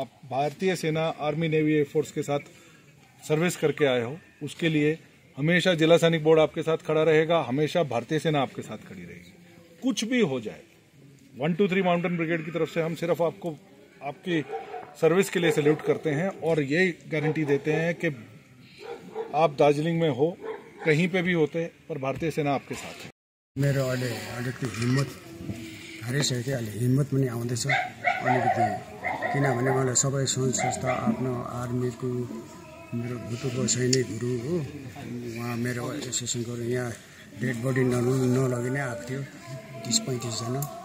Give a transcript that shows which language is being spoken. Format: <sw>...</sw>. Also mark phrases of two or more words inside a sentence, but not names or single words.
<hi>आप भारतीय सेना, आर्मी, नेवी, एयरफोर्स के साथ सर्विस करके आए हो, उसके लिए हमेशा जिला सैनिक बोर्ड आपके साथ खड़ा रहेगा, हमेशा भारतीय सेना आपके साथ खड़ी रहेगी। कुछ भी हो जाए, 123 माउंटेन ब्रिगेड की तरफ से हम सिर्फ आपको आपकी सर्विस के लिए सैल्यूट करते हैं और ये गारंटी देते हैं कि आप दार्जिलिंग में हो, कहीं पे भी होते, पर भारतीय सेना आपके साथ है।</hi> <ne>मेरो अलिकति हिम्मत हारिसक्यो, अहिले हिम्मत पनि आउँदैछ अलिकति, किनभने मलाई सबै सङ्घ संस्था, आफ्नो आर्मीको मेरो भूतपूर्व सैनिकहरू हो, उहाँ मेरो एसोसिएसनको यहाँ</ne> <en>dead body</en> <ne>नलगी नै आएको थियो 30-35 जना।</ne>